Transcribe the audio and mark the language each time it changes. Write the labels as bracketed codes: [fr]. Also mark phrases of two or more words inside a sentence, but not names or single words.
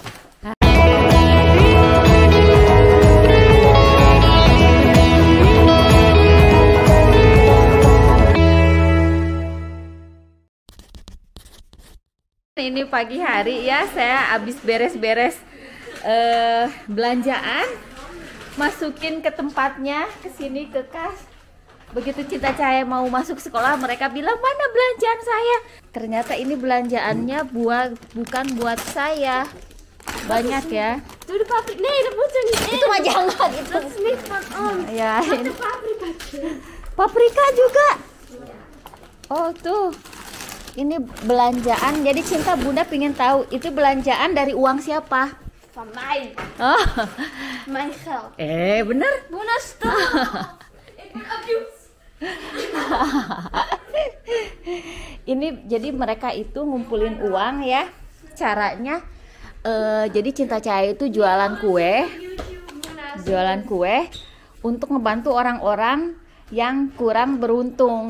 [id] Ini pagi hari ya, saya habis beres-beres belanjaan, masukin ke tempatnya, ke sini ke kas. Begitu Cinta Cahaya mau masuk sekolah, mereka bilang, mana belanjaan saya? Ternyata ini belanjaannya bukan buat saya. Banyak ya. [nl] Doe de paprika. Nee, dat moet er niet in. [id] Itu mah jangan itu. [nl] Dat is niet van ons. [id] Ya, [nl] Wat [id] ini [nl] een paprika. [id] paprika juga. Oh tuh, ini belanjaan. Jadi Cinta Bunda pingin tahu itu belanjaan dari uang siapa? [nl] Van mij. [id] Oh, [nl] Mijn geld. [id] bener. [nl] Mona, stop. Ik word abused. [id] Ini jadi mereka itu ngumpulin uang ya. Caranya, jadi Cinta Cahaya itu jualan kue untuk ngebantu orang-orang yang kurang beruntung.